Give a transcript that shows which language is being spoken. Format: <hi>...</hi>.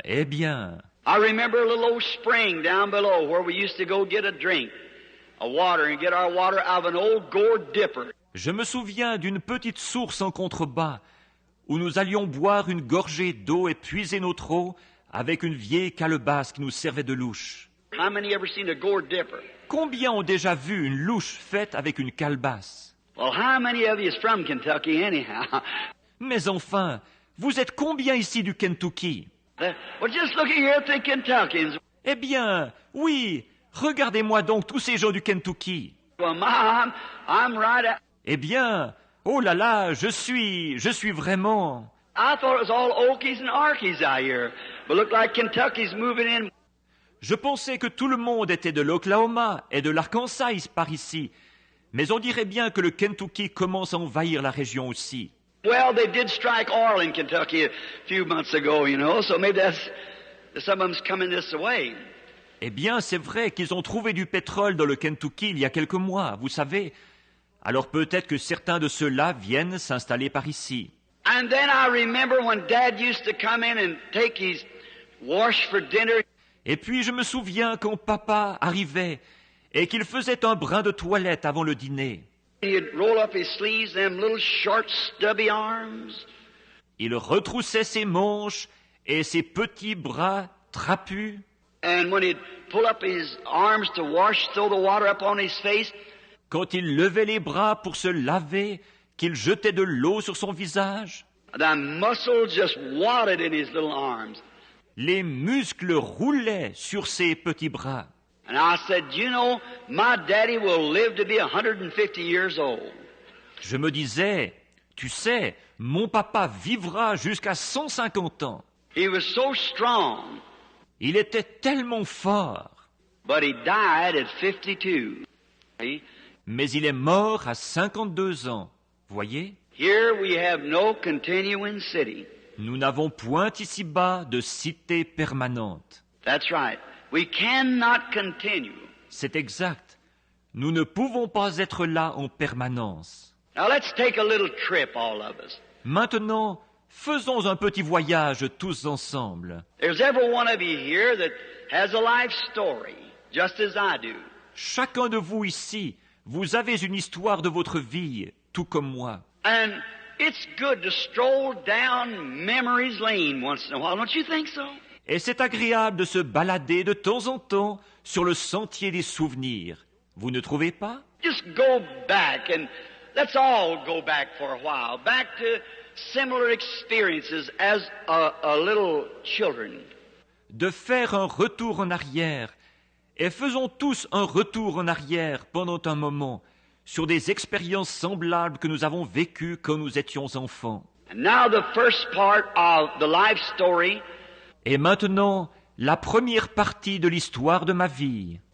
<en>I remember a little old spring down below where we used to go get a drink of water and get our water out of an old gourd dipper.</en> <fr>Je me souviens d'une petite source en contrebas où nous allions boire une gorgée d'eau et puiser notre eau avec une vieille calebasse qui nous servait de louche.</fr> <en>How many ever seen a gourd dipper?</en> <fr>Combien ont déjà vu une louche faite avec une calebasse?</fr> <en>Well, how many of you is from Kentucky anyhow?</en> <fr>Mais enfin, vous êtes combien ici du Kentucky?</fr> <en>Well, just look here at the Kentuckians.</en> <fr>Eh bien, oui, regardez-moi donc tous ces gens du Kentucky.</fr> <en>Well, Mom, I'm right at...</en> <fr>Eh bien, oh là là, je suis vraiment...</fr> <en>I thought it was all Okies and Arkies out here, but look like Kentucky's moving in.</en> <fr>Je pensais que tout le monde était de l'Oklahoma et de l'Arkansas par ici, mais on dirait bien que le Kentucky commence à envahir la région aussi.</fr> <en>Well, they did strike oil in Kentucky a few months ago, you know, so maybe some of them's coming this way.</en> <fr>Eh bien, c'est vrai qu'ils ont trouvé du pétrole dans le Kentucky il y a quelques mois, vous savez. Alors peut-être que certains de ceux-là viennent s'installer par ici.</fr> <en>And then I remember when Dad used to come in and take his wash for dinner.</en> <fr>Et puis je me souviens quand papa arrivait et qu'il faisait un brin de toilette avant le dîner.</fr> <en>He'd roll up his sleeves, them little short, stubby arms.</en> <fr>Il retroussait ses manches et ses petits bras trapus.</fr> <en>And when he'd pull up his arms to wash, throw the water up on his face,</en> <fr>Quand il levait les bras pour se laver, qu'il jetait de l'eau sur son visage,</fr> <en>the muscles just wadded in his little arms.</en> <fr>les muscles roulaient sur ses petits bras.</fr> <en>And I said, you know, my daddy will live to be 150 years old.</en> <fr>Je me disais, tu sais, mon papa vivra jusqu'à 150 ans.</fr> <en>He was so strong,</en> <fr>Il était tellement fort,</fr> <en>but he died at 52. See?</en> <fr>mais il est mort à 52 ans. Voyez,</fr> <en>Here we have no continuing city.</en> <fr>nous n'avons point ici-bas de cité permanente.</fr> <en>That's right. We cannot continue.</en> <fr>C'est exact. Nous ne pouvons pas être là en permanence.</fr> <en>Now let's take a little trip, all of us.</en> <fr>Maintenant, faisons un petit voyage tous ensemble.</fr> <en>There's every one of you here that has a life story, just as I do.</en> <fr>Chacun de vous ici, vous avez une histoire de votre vie, tout comme moi.</fr> <en>And it's good to stroll down memory's lane once in a while, don't you think so?</en> <fr>Et c'est agréable de se balader de temps en temps sur le sentier des souvenirs. Vous ne trouvez pas?</fr> <en>Just go back and let's all go back for a while, back to similar experiences as a little children.</en> <fr>De faire un retour en arrière, et faisons tous un retour en arrière pendant un moment sur des expériences semblables que nous avons vécues quand nous étions enfants.</fr> <en>And now the first part of the life story,</en> <fr>Et maintenant, la première partie de l'histoire de ma vie.</fr>